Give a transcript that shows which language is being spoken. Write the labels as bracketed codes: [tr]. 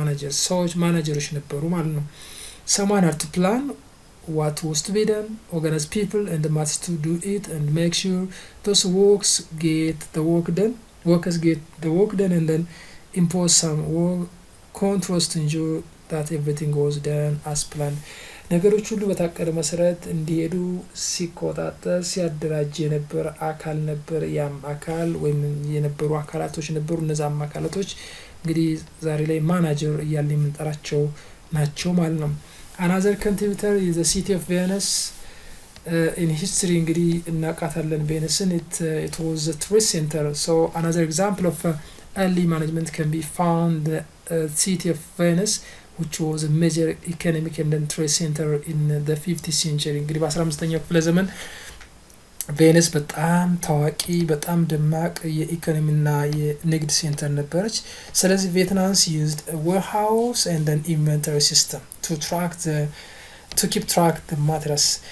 [am] ሰዎች ማናጀሮች ነበሩ ማለት ነው። [en] someone had to plan what was to be done, organize people and the maths to do it, and make sure those workers get the work done, and then impose some work controls to ensure that everything was done as planned. [am] ነገሮች ሁሉ በታቀደ መሰረት እንዲሄዱ ሲቆጣጠር ሲያደራጅ የነበረ አካል ነበር። ያም አካል ወይም የነበሩ አካላቶች ነበሩ። እነዛም አካላቶች እንግዲህ ዛሬ ላይ ማናጀር እያለ የምንጠራቸው ናቸው ማለት ነው። [en] another contributor is the city of Venice. In history [am] እንግዲህ እናውቃታለን ቬኒስን። [en] it was a trade center. So another example of early management can be found the city of Venice, which was a major economic and trade center in the 15th century. [am] እንግዲህ በ15ኛው ክፍለ ዘመን ቬኒስ በጣም ታዋቂ በጣም ደማቅ የኢኮኖሚና የንግድ ሴንተር ነበረች። ስለዚህ ቬትናምስ [en] used a warehouse and an inventory system to keep track the materials.